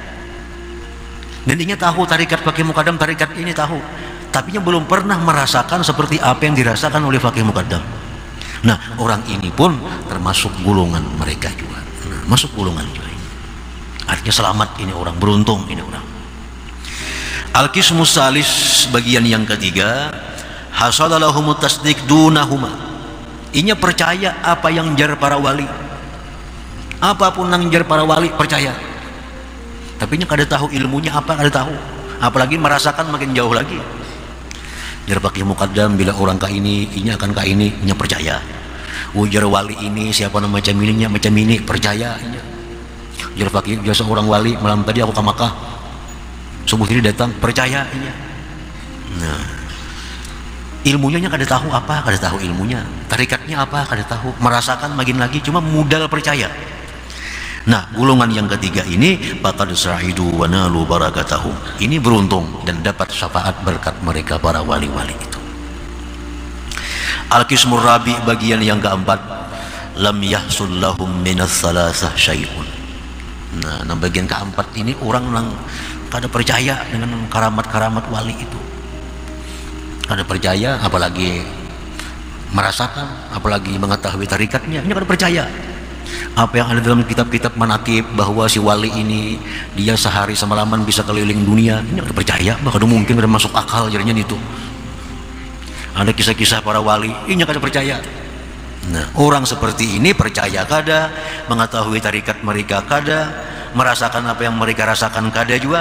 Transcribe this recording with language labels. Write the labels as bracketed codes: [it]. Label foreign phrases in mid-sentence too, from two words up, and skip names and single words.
[bjn] Dan inya tahu tarikat Faqih Muqaddam, tarikat ini tahu, tapi inya belum pernah merasakan seperti apa yang dirasakan oleh Faqih Muqaddam. [id] Nah, orang ini pun termasuk golongan mereka juga. Nah, masuk golongan juga ini. Artinya selamat ini orang, beruntung ini orang. [ar] القسم الثالث, [id] bagian yang ketiga, [ar] حصل لهم التصديق دونهما. [bjn] Inya percaya apa yang jar para wali, apapun yang jar para wali percaya, tapi inya kada tahu ilmunya apa, kada tahu, apalagi merasakan makin jauh lagi. Jar Faqih Muqaddam bila orang ka ini, inya akan ka ini, inya percaya. Ujar wali ini siapa nama macam ininya, macam ini, percaya inya. Jar Faqih biasa orang wali, malam tadi aku ke Makkah, subuh ini datang, percaya inya. Nah, ilmunya kada tahu apa, kada tahu ilmunya, tarikatnya apa, kada tahu, merasakan makin lagi, cuma modal percaya. [id] Nah, golongan yang ketiga ini [ar] فقد سعدوا ونالوا بركتهم. [id] Ini beruntung dan dapat syafaat berkat mereka para wali-wali itu. [ar] القسم الرابع, [id] bagian yang keempat, [ar] لم يحصل لهم من الثلاثة شيء. [id] Nah, bagian keempat ini orang yang kada percaya dengan karamat-karamat wali itu. [bjn] Kada percaya, apalagi merasakan, apalagi mengetahui tarikatnya, ini kada percaya. [id] Apa yang ada dalam kitab-kitab manaqib bahwa si wali ini dia sehari semalaman bisa keliling dunia, ini ada percaya, bahkan mungkin ada masuk akal jadinya itu. Ada kisah-kisah para wali, ini kada percaya. [bjn] Nah, orang seperti ini percaya kada, mengetahui tarikat mereka kada, merasakan apa yang mereka rasakan kada juga.